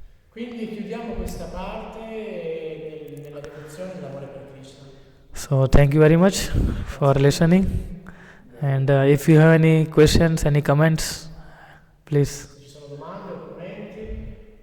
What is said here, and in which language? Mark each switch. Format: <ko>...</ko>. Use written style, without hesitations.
<it>Quindi chiudiamo questa parte nella devozione e nell'amore per Krishna.</it> <en>So thank you very much for listening. And if you have any questions, any comments, please.</en> <it>Se ci sono domande o commenti,</it>